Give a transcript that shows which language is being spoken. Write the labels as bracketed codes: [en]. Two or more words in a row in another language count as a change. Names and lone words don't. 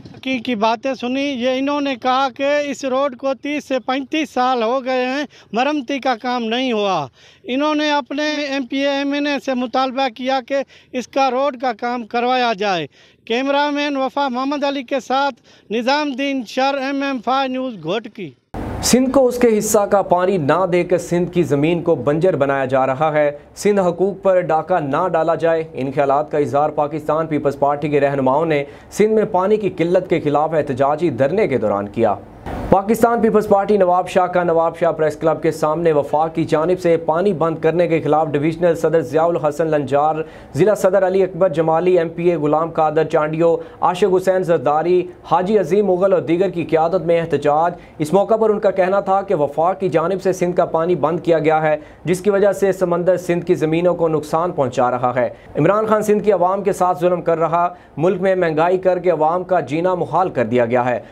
[ur] کی باتیں سنی، یہ انہوں نے کہا کہ اس روڈ کو 30 سے 35 سال ہو گئے ہیں، مرمتی کا کام نہیں ہوا. انہوں نے اپنے MPA MNA سے مطالبہ کیا کہ اس کا روڈ کا کام کروایا جائے. کیمرہ مین وفا محمد علی کے ساتھ نظام الدین شر MM5 نیوز گھوٹکی. سندھ کو اس کے حصہ کا پانی نہ دے کر سندھ کی زمین کو بنجر بنایا جا رہا ہے. سندھ حقوق پر ڈاکا نہ ڈالا جائے، ان خیالات کا اظہار پاکستان پیپلز پارٹی کے رہنماؤں نے سندھ میں پانی کی قلت کے خلاف احتجاجی دھرنے کے دوران کیا. پاکستان پیپلز پارٹی نواب شاہ کا نواب شاہ پریس کلب کے سامنے وفاق کی جانب سے پانی بند کرنے کے خلاف ڈویژنل صدر ضیاء الحسن لنجار، ضلع صدر علی اکبر جمالی، MPA غلام قادر چانڈیو، عاشق حسین زرداری، حاجی عظیم مغل اور دیگر کی قیادت میں احتجاج. اس موقع پر ان کا کہنا تھا کہ وفاق کی جانب سے سندھ کا پانی بند کیا گیا ہے، جس کی وجہ سے سمندر سندھ کی زمینوں کو نقصان پہنچا رہا ہے. عمران خان سندھ کی عوام کے ساتھ ظلم کر رہا، ملک میں مہنگائی کر کے عوام کا جینا محال کر دیا گیا ہے.